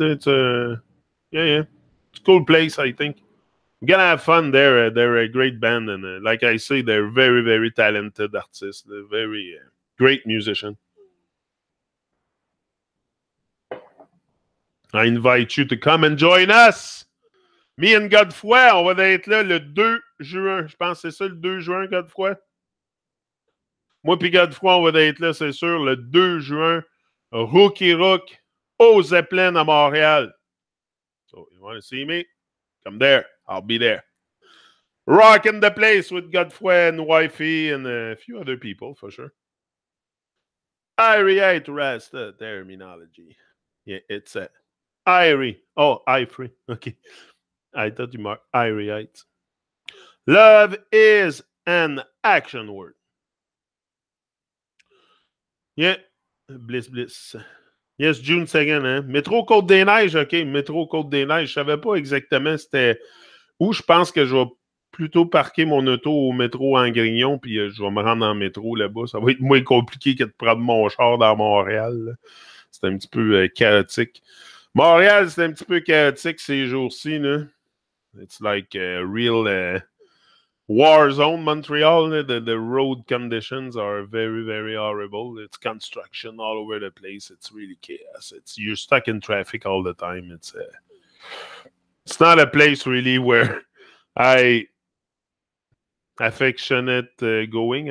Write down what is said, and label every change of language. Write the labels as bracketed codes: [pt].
[en] It's a yeah. It's a cool place, I think. You're gonna have fun there. They're a great band, and like I say, they're very, very talented artists. They're very great musicians. I invite you to come and join us. Me and Godefroy, [fr] on va être là le 2 juin. Je pense que c'est ça, le 2 juin, Godefroy. Moi puis Godefroy, on va être là, c'est sûr, le 2 juin. Rookie Rook au Zeppelin à Montréal. [en] So, you want to see me? Come there. I'll be there. Rocking the place with Godefroy and Wifey and a few other people, for sure. I reiterate the terminology. Yeah, it's a Irie. Oh, Ifree. Okay. I thought you marked Irie. Love is an action word. Yeah. Bliss. Yes, June 2nd, [fr] hein? Métro Côte-des-Neiges, OK. Métro Côte-des-Neiges. Je savais pas exactement c'était où. Je pense que je vais plutôt parquer mon auto au métro en Grignon, puis je vais me rendre en métro là-bas. Ça va être moins compliqué que de prendre mon char dans Montréal. C'est un petit peu chaotique. Montréal, c'est un petit peu chaotique ces jours-ci. [en] It's like a real war zone, Montreal. The road conditions are very, very horrible. It's construction all over the place. It's really chaos. You're stuck in traffic all the time. It's not a place really where I affection going.